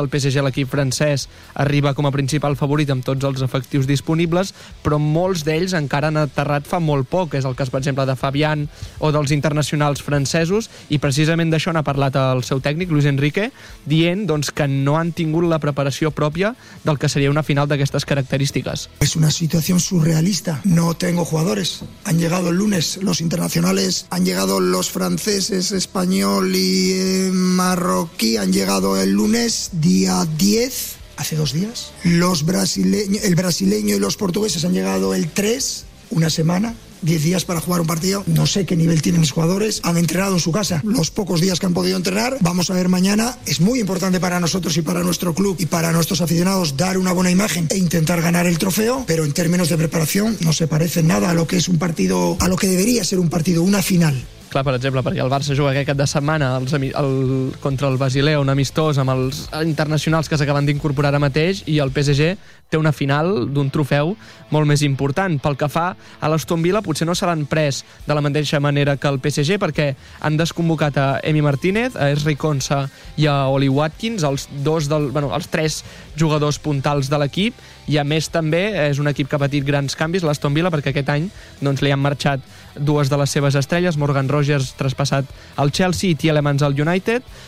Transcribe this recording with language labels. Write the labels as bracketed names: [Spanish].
[Catalan] El PSG, l'equip francès, arriba com a principal favorit amb tots els efectius disponibles, però molts d'ells encara han aterrat fa molt poc. És el cas, per exemple, de Fabian o dels internacionals francesos, i precisament d'això n'ha parlat el seu tècnic, Luis Enrique, dient doncs, que no han tingut la preparació pròpia del que seria una final d'aquestes característiques. [Spanish] Es una situación surrealista. No tengo jugadores. Han llegado el lunes los internacionales, han llegado los franceses, español y marroquí, han llegado el lunes día 10. Hace dos días. El brasileño y los portugueses han llegado el 3, una semana, 10 días para jugar un partido. No sé qué nivel tienen mis jugadores. Han entrenado en su casa los pocos días que han podido entrenar. Vamos a ver mañana. Es muy importante para nosotros y para nuestro club y para nuestros aficionados dar una buena imagen e intentar ganar el trofeo. Pero en términos de preparación no se parece nada a lo que debería ser un partido, una final. [Catalan] Clar, per exemple, perquè el Barça juga aquest cap de setmana contra el Basilea, un amistós amb els internacionals que s'acaben d'incorporar ara mateix, i el PSG té una final d'un trofeu molt més important. Pel que fa a l'Aston Villa, potser no seran pres de la mateixa manera que el PSG, perquè han desconvocat a Emi Martínez, a Esri Konsa i a Oli Watkins, els tres jugadors puntals de l'equip, i a més també és un equip que ha patit grans canvis, l'Aston Villa, perquè aquest any doncs li han marxat dues de les seves estrelles, Morgan Rogers traspassat al Chelsea i Tielemans al United.